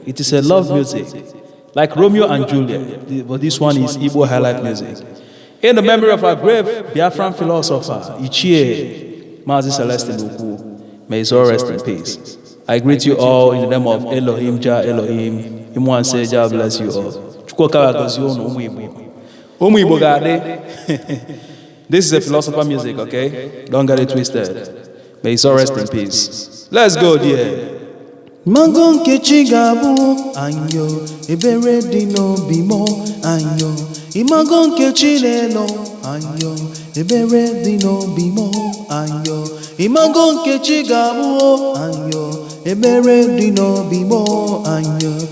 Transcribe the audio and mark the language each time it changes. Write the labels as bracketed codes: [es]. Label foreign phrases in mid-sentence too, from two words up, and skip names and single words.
[en] It is a love music, like Romeo and Juliet, but this one is Igbo highlight music. In the memory of our great Biafran philosopher, Ichie Mazi Celestine Ukwu, may his soul rest in peace. I greet you all in the name of Elohim, Jah Elohim. Imu and say, Jah bless you all. [ig] Chukwu Okara gozie unu, ụmụ Igbo. Ụmụ Igbo ga-adị. [en] This is a philosopher music, okay? Don't get it twisted. May his soul rest in peace. Let's go, dear. [ig] Imago Nkechi ga-abụ ayo, ebere dị n'obi m, ayo. Imago Nkechi lelo, ayo, ebere dị n'obi m, ayo. Imago Nkechi ga-abụ, ayo, ebere dị n'obi m, ayo.